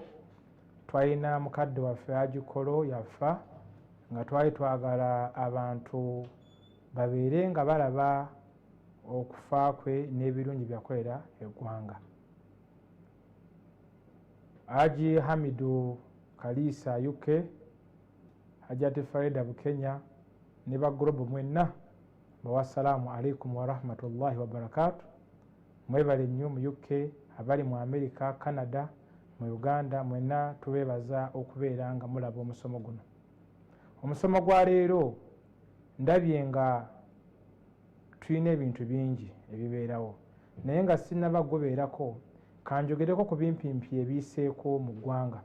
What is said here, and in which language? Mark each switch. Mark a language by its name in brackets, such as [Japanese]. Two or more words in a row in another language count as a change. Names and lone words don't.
[Ganda] Twalina mukadde waffe agikolo yafa nga twali twagala abantu babeere nga balaba okufa kwe n'ebirungi byakolera eggwanga. Haji Hamidu Kalisa UK, Hajati Farida Bukenya ne bagorobo mwenna [Arabic] والسلام عليكم ورحمة الله وبركاته. [Ganda] Mwebale nnyo mu UK, abali mu America, Canada, mu Uganda, mwenna tubebaza okubeera nga mulaba omusomo guno. Omusomo gwa leero ndabye nga tulina ebintu bingi ebibeerawo, naye nga sinaba gubeerako kanjogereko ku bimpimpi ebiiseeko mu ggwanga.